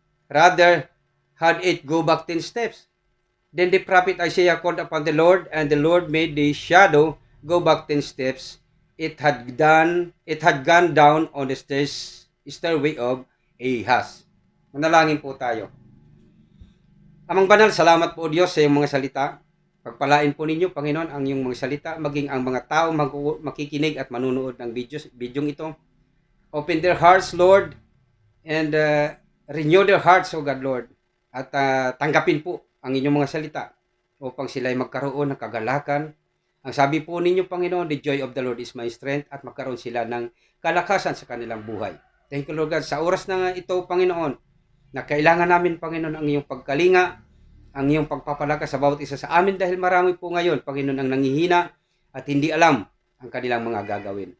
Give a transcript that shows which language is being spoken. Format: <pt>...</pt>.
<en>"Rather, had it go back 10 steps. Then the prophet Isaiah called upon the Lord, and the Lord made the shadow go back 10 steps. It had gone down on the stairway of Ahaz."</en> <tl>Manalangin po tayo. Amang banal, salamat po Diyos sa iyong mga salita. Pagpalain po ninyo, Panginoon, ang iyong mga salita, maging ang mga tao makikinig at manunood ng bidyong ito.</tl> <en>Open their hearts, Lord, and renew their hearts, O God, Lord.</en> <tl>At tanggapin po ang inyong mga salita upang sila ay magkaroon ng kagalakan. Ang sabi po ninyo, Panginoon,</tl> <en>the joy of the Lord is my strength,</en> <tl>at magkaroon sila ng kalakasan sa kanilang buhay.</tl> <en>Thank you, Lord God,</en> <tl>sa oras na ito, Panginoon, na kailangan namin, Panginoon, ang iyong pagkalinga, ang iyong pagpapalakas sa bawat isa sa amin, dahil marami po ngayon, Panginoon, ang nanghihina at hindi alam ang kanilang mga gagawin.</tl>